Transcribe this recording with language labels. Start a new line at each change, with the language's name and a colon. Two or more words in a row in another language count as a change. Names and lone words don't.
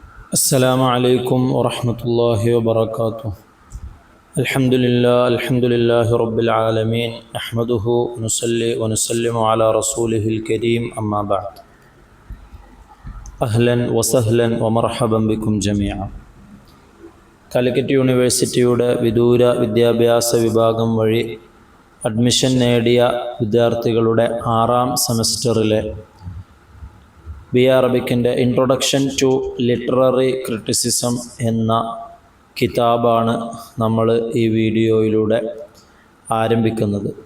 Arabic: السلام عليكم ورحمة الله وبركاته. الحمد لله رب العالمين، نحمده ونصلي ونسلم على رسوله الكريم، أما بعد. أهلا وسهلا ومرحبا بكم جميعا.
Malayalam: കാലിക്കറ്റ് യൂണിവേഴ്സിറ്റിയുടെ വിദൂര വിദ്യാഭ്യാസ വിഭാഗം വഴി അഡ്മിഷൻ നേടിയ വിദ്യാർത്ഥികളുടെ 6ാം സെമസ്റ്ററിലെ ബി അറബിക്കിൻ്റെ ഇൻട്രൊഡക്ഷൻ ടു ലിറ്റററി ക്രിറ്റിസിസം എന്ന കിതാബാണ് നമ്മൾ ഈ വീഡിയോയിലൂടെ ആരംഭിക്കുന്നത്.